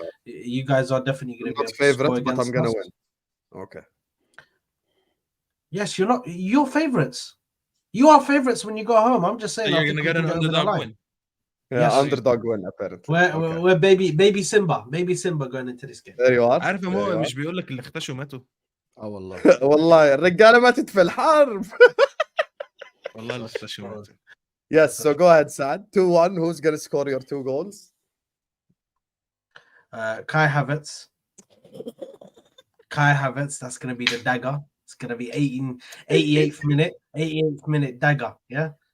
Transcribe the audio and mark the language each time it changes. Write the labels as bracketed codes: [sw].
[en] You guys are definitely going to be not favorite, but I'm going to win. Okay. Yes, you're not. You're favorites. You are favorites when you go home. I'm just saying. So you're going to get an underdog win. Yeah, yes. Underdog win apparently. We're baby Simba going into this game. There you are. [ar] عارف مو مش بيقول لك اللي اختشوا ماتوا. والله والله الرجاله ماتت في الحرب. والله اللي اختشوا ماتوا. [en] Yes, so go ahead, Saad. 2-1. Who's going to score your 2 goals? Kai Havertz. That's going to be the dagger. It's going to be 88th minute dagger. Yeah.